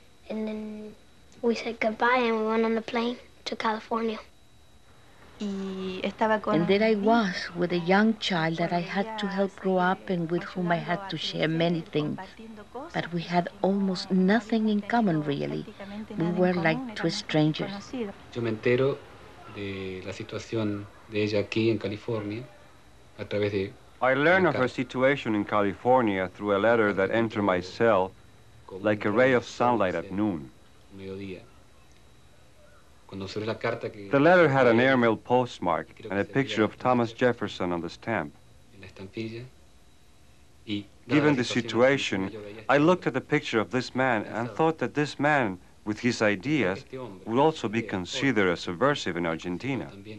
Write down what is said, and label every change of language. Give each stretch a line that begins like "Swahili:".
English: And then we said goodbye, and we went on the plane to California. And there I was with a young child that I had to help grow up and with whom I had to share many things. But we had almost nothing in common, really. We were like two strangers.
Spanish: Yo me entero de la situación de ella aquí en California a través de...
English: I learned of her situation in California through a letter that entered my cell like a ray of sunlight at noon. The letter had an airmail postmark and a picture of Thomas Jefferson on the stamp. Given the situation, I looked at the picture of this man and thought that this man, with his ideas, would also be considered a subversive in Argentina.